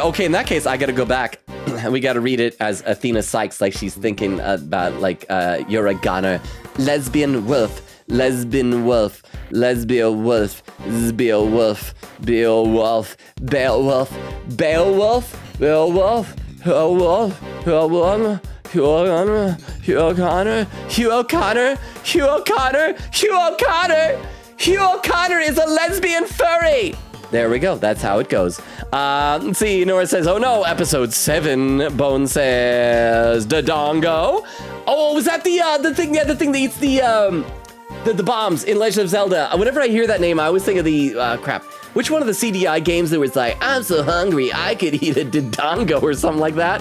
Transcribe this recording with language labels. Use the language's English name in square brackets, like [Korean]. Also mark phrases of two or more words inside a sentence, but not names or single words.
[English] Okay, in that case, I gotta go back. We gotta read it as Athena Sykes, like she's thinking about, like, you're a goner. Lesbian wolf. Lesbian wolf, lesbian wolf, Beowulf, Beowulf, Beowulf, Beowulf, Beowulf, Beowulf, Beowulf, Hugh O'Connor, Hugh O'Connor, Hugh O'Connor, Hugh O'Connor, Hugh O'Connor, Hugh O'Connor is a lesbian furry. There we go. That's how it goes. Let's see. Nora says, oh no, episode 7. Bone says, Dodongo. Oh, was that the thing? Yeah, the thing that eats the bombs in Legend of Zelda. Whenever I hear that name, I always think of the, crap. Which one of the CDI games that was like, I'm so hungry, I could eat a Dodongo or something like that?